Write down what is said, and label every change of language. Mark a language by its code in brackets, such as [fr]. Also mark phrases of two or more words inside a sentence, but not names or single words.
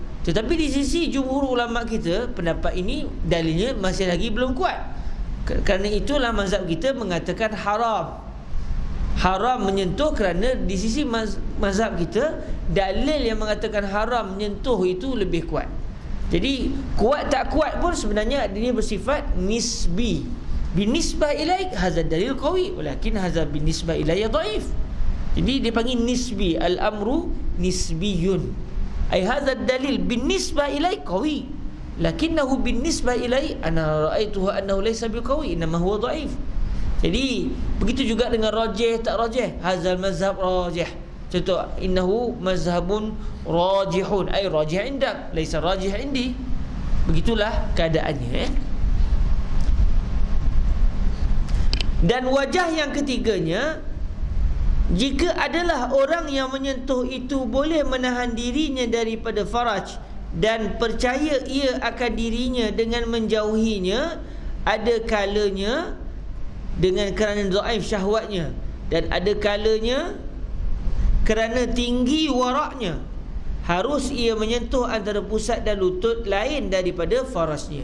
[ms] Tetapi di sisi jumhur ulama kita, pendapat ini dalilnya masih lagi belum kuat. Kerana itulah mazhab kita mengatakan haram. Haram menyentuh, kerana di sisi mazhab kita, dalil yang mengatakan haram menyentuh itu lebih kuat. Jadi kuat tak kuat pun sebenarnya dia bersifat nisbi. [ar] بالنسبة إليك هذا دليل قوي، ولكن هذا بالنسبة إليّ ضعيف. [ms] Jadi dia panggil nisbi, [ar] الأمر نسبي. أي هذا دليل بالنسبة إليك قوي، لكنه بالنسبة إليّ أنا رأيته أنه ليس بقوي، إنما هو ضعيف. [ms] Jadi begitu juga dengan rajih tak rajih, [ar] هذا المذهب راجح. [ms] Contoh, [ar] إنه مذهب راجح، أي راجح عندك، ليس راجح عندي. [ms] Begitulah keadaannya. Dan wajah yang ketiganya, jika adalah orang yang menyentuh itu boleh menahan dirinya daripada faraj dan percaya ia akan dirinya dengan menjauhinya, ada kalanya dengan kerana dhaif syahwatnya, dan ada kalanya kerana tinggi waraknya harus ia menyentuh antara pusat dan lutut lain daripada farasnya.